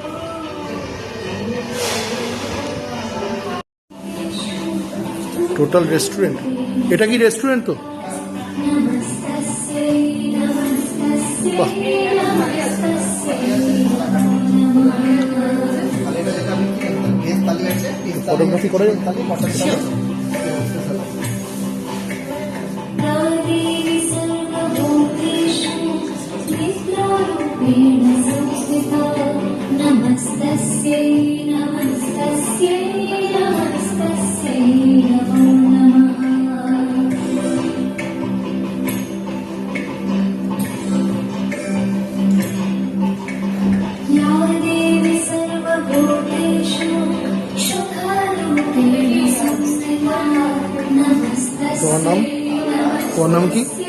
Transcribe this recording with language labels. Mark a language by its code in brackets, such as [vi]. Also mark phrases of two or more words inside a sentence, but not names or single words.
[en] total restaurant, [bn] এটা কি রেস্টুরেন্ট? তো বাহ, ফটোগ্রাফি করে [sa] नमस्तस्यै नमस्तस्यै नमस्तस्यै नमो नमः। या देवी सर्वभूतेषु सुखारूपेण संस्थिता [bn] তোমার নাম? তোমার নাম কি?